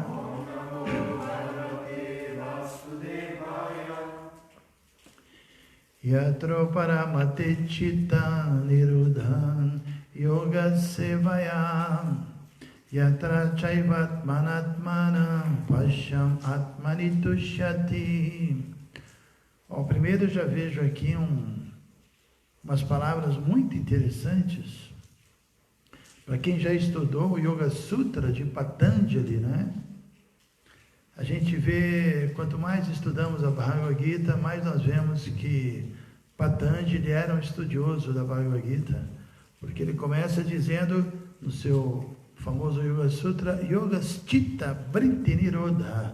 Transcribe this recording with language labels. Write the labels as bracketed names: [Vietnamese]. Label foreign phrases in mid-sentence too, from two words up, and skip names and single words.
[Sanskrit] Om Namo Bhagavate Vasudevaya. Yatro paramate chitta nirudhan yoga sevaya. Yatra chaivatmanatmana pashyam atmani tushyati. [Portuguese] Bom, primeiro eu já vejo aqui umas palavras muito interessantes. Para quem já estudou o Yoga Sutra de Patanjali, né? A gente vê, quanto mais estudamos a Bhagavad Gita, mais nós vemos que Patanjali era um estudioso da Bhagavad Gita, porque ele começa dizendo no seu famoso Yoga Sutra, [Sanskrit] Yoga Chitta Vritti Nirodha.